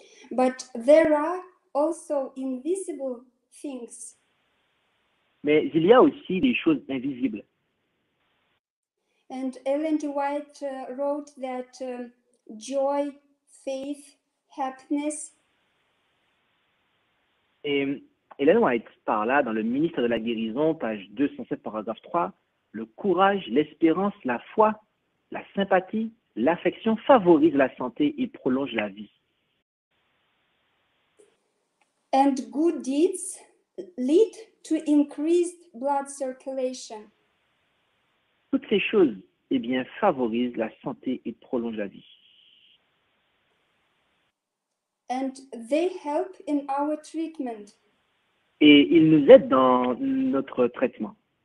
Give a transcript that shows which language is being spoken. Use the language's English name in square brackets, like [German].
[English] But there are also invisible things. [French] Mais il y a aussi des choses invisibles. [English] And Ellen G. White wrote that joy, faith, happiness. [French] Et Ellen White parla dans le Ministre de la Guérison, page 207, paragraphe 3, le courage, l'espérance, la foi, la sympathie, l'affection favorisent la santé et prolongent la vie. [English] And good deeds lead to increased blood circulation. [French] ces choses, eh bien, favorisent la santé et prolongent la vie. [English] And they help in our treatment. [French] Et ils nous aident dans notre traitement.